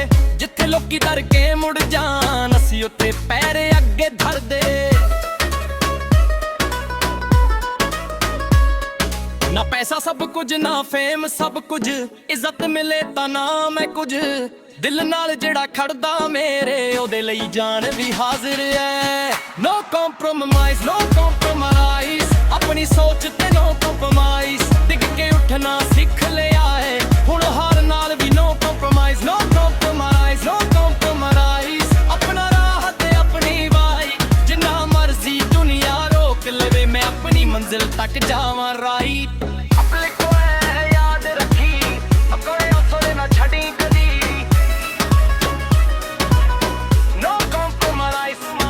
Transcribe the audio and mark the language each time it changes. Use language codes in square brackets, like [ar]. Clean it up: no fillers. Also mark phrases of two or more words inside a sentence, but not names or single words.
[pa] ਜਿੱਥੇ ਲੋਕੀ ਡਰ ਕੇ ਮੁੜ ਜਾਣ, ਅਸੀਂ ਉੱਥੇ ਪੈਰ ਅੱਗੇ ਧਰਦੇ। ਨਾ ਪੈਸਾ ਸਭ ਕੁਝ, ਨਾ ਫੇਮ ਸਭ ਕੁਝ, ਇੱਜ਼ਤ ਮਿਲੇ ਤਾਂ ਨਾ ਮੈਂ ਕੁਝ। ਦਿਲ ਨਾਲ ਜਿਹੜਾ ਖੜਦਾ ਮੇਰੇ, ਉਹਦੇ ਲਈ ਜਾਨ ਵੀ ਹਾਜ਼ਰ ਹੈ। [en] No compromise, no compromise, [pa] ਆਪਣੀ ਸੋਚ ਤੇ [en] no compromise। [pa] ਡਿੱਗ ਕੇ ਉੱਠਣਾ ਸਿੱਖ ਲਿਆ ਹੈ, ਹੁਣ ਹਾਰ ਨਾਲ ਵੀ [en] no compromise। No compromise, no compromise, [pa] ਆਪਣਾ ਰਾਹ ਤੇ ਆਪਣੀ ਵਾਈ। ਜਿੰਨਾ ਮਰਜ਼ੀ ਦੁਨੀਆ ਰੋਕ ਲਵੇ, ਮੈਂ ਆਪਣੀ ਮੰਜ਼ਿਲ ਤੱਕ ਜਾਵਾਂ ਰਾਈਟ। ਆਪਣੇ ਕੋਲ ਯਾਦ ਰੱਖੀ, ਆਪਣੇ ਹੌਸਲੇ ਨਾ ਛੱਡੀ ਕਦੀ। [en] No compromise,